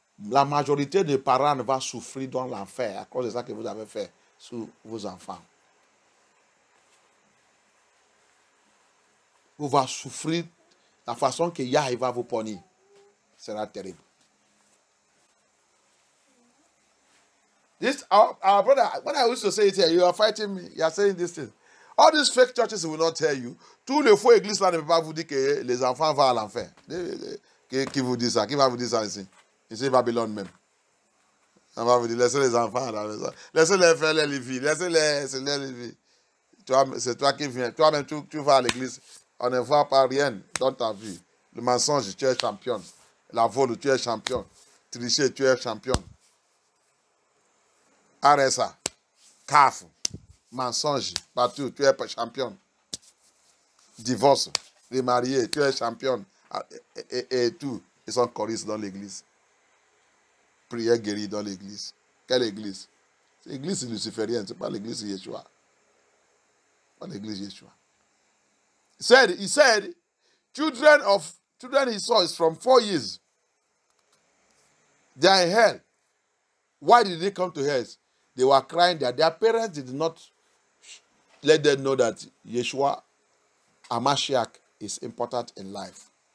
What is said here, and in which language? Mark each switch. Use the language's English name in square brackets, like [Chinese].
[French] La majorité des parents va souffrir dans l'enfer à cause de ça que vous avez fait sur vos enfants. Vous allez souffrir la façon que Yahweh va vous punir. Sera terrible. [English] This our brother, when I used to say it here, you are fighting me. You are saying this thing. All these fake churches will not tell you. [French] Tous les faux églises là ne peuvent pas vous dire que les enfants vont à l'enfer. Qui vous dit ça? Qui va vous dire ça ici? Ici, Babylone même. On va vous dire, laissez les enfants à la maison. Laissez-les faire les vies. Laissez-les vies. C'est toi qui viens. Toi-même, tu vas à l'église. On ne voit pas rien dans ta vie. Le mensonge, tu es champion. La vol, tu es champion. Tricher, tu es champion. Arrête ça. Caf. Mensonge, partout, tu es champion. Divorce, remarié, tu es champion. Et tout. Ils sont choristes dans l'église. Prière guérie dans l'église. Quelle église? C'est l'église luciférienne, ce n'est pas l'église Yeshua. Pas l'église Yeshua. [English] He said, children he saw is from 4 years. They are in hell. Why did they come to hell? They were crying that their parents did not let them know that Yeshua HaMashiach is important in life.